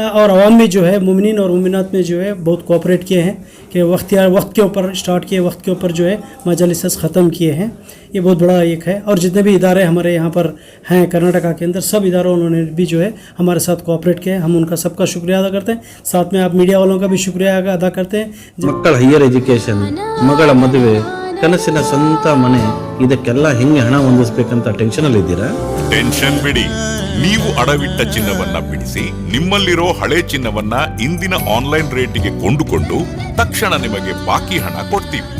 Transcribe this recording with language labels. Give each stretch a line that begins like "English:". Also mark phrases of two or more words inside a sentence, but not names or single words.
Hindi: और आवाम में जो है मुमिनीन और मुमिनात में जो है बहुत कोऑपरेट किए हैं कि वक्त के ऊपर स्टार्ट किए, वक्त के ऊपर जो है मजलिस ख़त्म किए हैं। ये बहुत बड़ा एक है। और जितने भी इदारे हमारे यहाँ पर हैं कर्नाटका के अंदर, सब इदारों उन्होंने भी जो है हमारे साथ कोऑपरेट किए। हम उनका सबका शुक्रिया अदा करते हैं। साथ में आप मीडिया वालों का भी शुक्रिया अदा करते हैं।
Kannada: ಮಕ್ಕಳ
English: higher education,
Kannada: ಮಗಳ ಮದುವೆ, ಕನಸಿನ ಸ್ವಂತ ಮನೆ, ಇದಕ್ಕೆಲ್ಲ ಹೆಂಗೆ ಹಣ ಹೊಂದಿಸ್ಬೇಕಂತ ಟೆನ್ಷನಲ್ಲಿ ಇದ್ದೀರಾ? ಟೆನ್ಷನ್ ಬಿಡಿ, ನೀವು ಅಡವಿಟ್ಟ ಚಿನ್ನವನ್ನ ಬಿಡಿಸಿ ನಿಮ್ಮಲ್ಲಿರೋ ಹಳೆ ಚಿನ್ನವನ್ನ ಇಂದಿನ
English: online rate
Kannada: ಕೊಂಡುಕೊಂಡು ತಕ್ಷಣ ನಿಮಗೆ ಬಾಕಿ ಹಣ ಕೊಡ್ತೀವಿ.